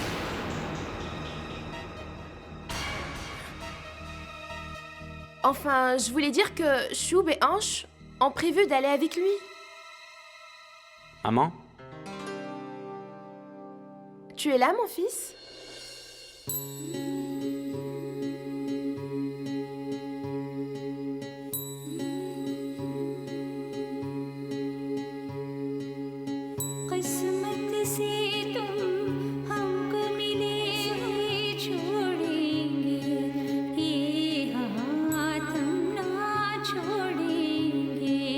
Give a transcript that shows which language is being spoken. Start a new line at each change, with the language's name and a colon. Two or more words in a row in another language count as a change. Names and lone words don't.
French: Enfin, je voulais dire que Choub et Anche ont prévu d'aller avec lui. Maman? Tu es là, mon fils?
Hindi: किस्मत से तुम हमको मिले हुए छोड़ेंगे ये हाथ हम ना छोड़ेंगे